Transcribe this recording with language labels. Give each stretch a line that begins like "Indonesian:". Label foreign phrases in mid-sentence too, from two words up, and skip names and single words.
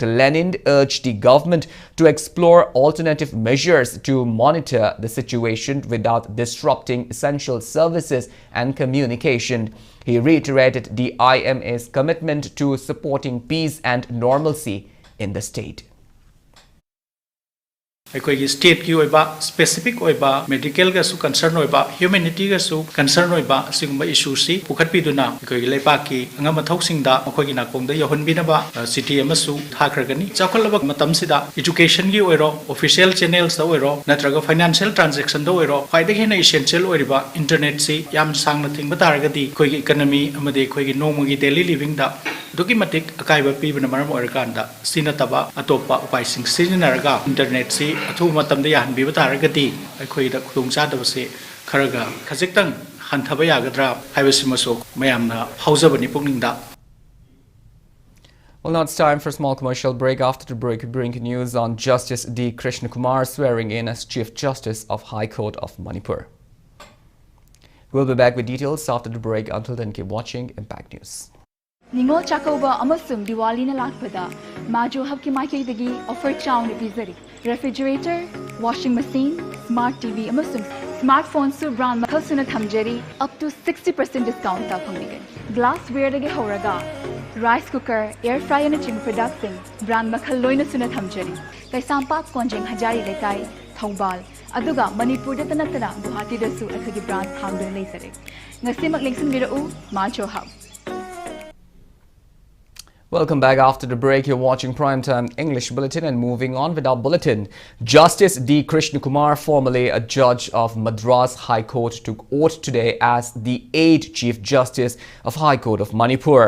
English: Lenin urged the government to explore alternative measures to monitor the situation without disrupting essential services and communication. He reiterated the IMA's commitment to supporting peace and normalcy in the state.
Manipuri: ꯑꯩꯈꯣꯏꯒꯤ ꯁ꯭ꯇꯦꯠꯀꯤ ꯑꯣꯏꯕ ꯁ꯭ꯄꯦꯁꯤꯐꯤꯛ ꯑꯣꯏꯕ ꯃꯦꯗꯤꯀꯦꯜꯒꯁꯨ ꯀꯟꯁꯔꯟ ꯑꯣꯏꯕ ꯍ꯭ꯌꯨꯃꯦꯅꯤꯇꯤꯒꯁꯨ ꯀꯟꯁꯔꯟ ꯑꯣꯏꯕ ꯑꯁꯤꯒꯨꯝꯕ ꯏꯁꯨꯁꯤ ꯄꯨꯈꯠꯄꯤꯗꯨꯅ ꯑꯩꯈꯣꯏꯒꯤ ꯂꯩꯕꯥꯛꯀꯤ ꯑꯉꯝ ꯑꯊꯧꯁꯤꯡꯗ ꯃꯈꯣꯏꯒꯤ ꯅꯥꯀꯣꯡꯗ ꯌꯧꯍꯟꯕꯤꯅꯕ ꯆꯤꯊꯤ ꯑꯃꯁꯨ ꯊꯥꯈ꯭ꯔꯒꯅꯤ ꯆꯥꯎꯈꯠꯂꯕ ꯃꯇꯝꯁꯤꯗ ꯏꯗꯨꯀꯦꯁꯟꯒꯤ ꯑꯣꯏꯔꯣ
English: official channels
Manipuri: ꯑꯣꯏꯔꯣ ꯅꯠꯇ꯭ꯔꯒ
English: financial transaction
Manipuri: ꯑꯣꯏꯔꯣ ꯈ꯭ꯋꯥꯏꯗꯒꯤ ꯍꯦꯟꯅ ꯏꯁꯦꯟꯁꯤꯌꯦꯜ ꯑꯣꯏꯔꯤꯕ ꯏꯟꯇꯔꯅꯦꯠꯁꯤ ꯌꯥꯝ ꯁꯥꯡꯅ ꯊꯤꯡꯕ ꯇꯥꯔꯒꯗꯤ ꯑꯩꯈꯣꯏꯒꯤ ꯏꯀꯣꯅꯣꯃꯤ ꯑꯃꯗꯤ ꯑꯩꯈꯣꯏꯒꯤ ꯅꯣꯡꯃꯒꯤ
English: daily living
Manipuri: ꯑꯗꯨꯛꯀꯤ ꯃꯇꯤꯛ ꯑꯀꯥꯏꯕ ꯄꯤꯕꯅ ꯃꯔꯝ ꯑꯣꯏꯔꯀꯥꯟꯗ ꯁꯤ ꯅꯠꯇꯕ ꯑꯇꯣꯞꯄ ꯎꯄꯥꯏꯁꯤꯡ ꯁꯤꯖꯤꯟꯅꯔꯒ ꯏꯟꯇꯔꯅꯦꯠꯁꯤ ꯑꯊꯨꯕ ꯃꯇꯝꯗ ꯌꯥꯍꯟꯕꯤꯕ ꯇꯥꯔꯒꯗꯤ ꯑꯩꯈꯣꯏꯗ ꯈꯨꯗꯣꯡꯆꯥꯗꯕꯁꯤ ꯈꯖꯤꯛꯇꯪ ꯍꯟꯊꯕ ꯌꯥꯒꯗ꯭ꯔꯥ ꯍꯥꯏꯕꯁꯤꯃꯁꯨ ꯃꯌꯥꯝꯅ ꯐꯥꯎꯖꯕꯅꯤ ꯄꯨꯛꯅꯤꯡꯗ.
English: Well, now it's time for a small commercial break. After the break, we bring news on Justice D. Krishna Kumar swearing in as Chief Justice of High Court of Manipur. We'll be back with details after the break. Until then, keep watching Impact News.
Manipuri: Ningol Chakova amasung Diwali na lakpada Majo habki maikaidagi offer chawna pizari
English: refrigerator, washing machine, smart TV
Manipuri: amasung smartphone su brand makhal suna thamjari
English: up to 60% discount
Manipuri: ta phangbigan. Glassware dagi horaga
English: rice cooker, air fryer
Manipuri: na ching
English: products brand
Manipuri: makhal loina suna thamjari. Kaisampak konjeng hajari lekai Thoubal aduga Manipur da tanatana Guwahati da su akhagi brand hamdun leisare. Ngasimak lingsun birau Majo hub.
English: Welcome back. After the break, you're watching Primetime English Bulletin, and moving on with our bulletin. Justice D. Krishna Kumar, formerly a judge of Madras High Court, took oath today as the 8th Chief Justice of High Court of Manipur.